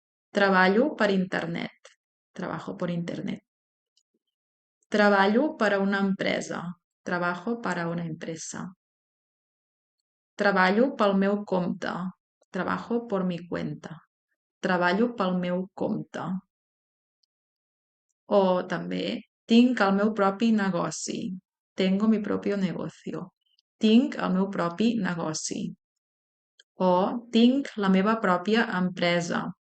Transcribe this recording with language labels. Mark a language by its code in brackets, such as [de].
[ca] Treballo per internet, [es] trabajo por internet. [ca] Treballo per a una empresa, [es] trabajo para una empresa. [ca] Treballo pel meu compte, [es] trabajo por mi cuenta. [ca] Treballo pel meu compte. O també tinc el meu propi negoci. [es] Tengo mi propio negocio. [ca] Tinc el meu propi negoci. O tinc la meva pròpia empresa.